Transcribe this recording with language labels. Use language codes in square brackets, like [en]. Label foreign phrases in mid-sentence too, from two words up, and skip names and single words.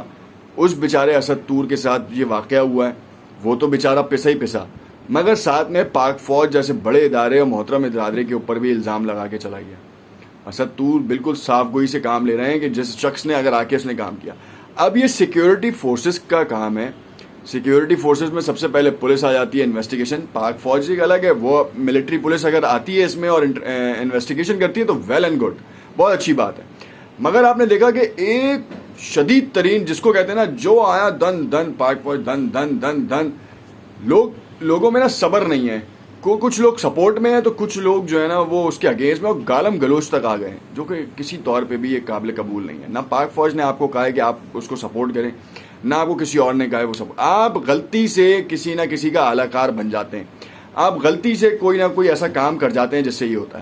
[ur] اس بیچارے اسد طور کے ساتھ یہ واقعہ ہوا ہے, وہ تو بیچارہ پسا ہی پسا, مگر ساتھ میں پاک فوج جیسے بڑے ادارے اور محترم ادارے کے اوپر بھی الزام لگا کے چلا گیا. اسد طور بالکل صاف گوئی سے کام لے رہے ہیں کہ جس شخص نے اگر آ کے اس نے کام کیا. اب یہ [en] security forces [ur] کا کام ہے [en] security forces [ur] میں سب سے پہلے پولیس آ جاتی ہے، انویسٹیگیشن. پاک فوج ایک الگ ہے، وہ [en] military police [ur] اگر آتی ہے اس میں اور انویسٹیگیشن کرتی ہے تو [en] well and good, [ur] بہت اچھی بات ہے. مگر آپ نے دیکھا کہ ایک شدید ترین، جس کو کہتے ہیں نا، جو آیا دن دن، پاک فوج دن دن دن دن, لوگوں میں نا صبر نہیں ہے. کچھ لوگ سپورٹ میں ہیں تو کچھ لوگ جو ہے نا وہ اس کے اگینسٹ میں اور گالم گلوچ تک آ گئے، جو کہ کسی طور پہ بھی یہ قابل قبول نہیں ہے. نہ پاک فوج نے آپ کو کہا ہے کہ آپ اس کو سپورٹ کریں، نہ آپ کو کسی اور نے کہا ہے وہ سپورٹ. آپ غلطی سے کسی نہ کسی کا آلہ کار بن جاتے ہیں، آپ غلطی سے کوئی نہ کوئی ایسا کام کر جاتے ہیں جس سے یہ ہوتا ہے.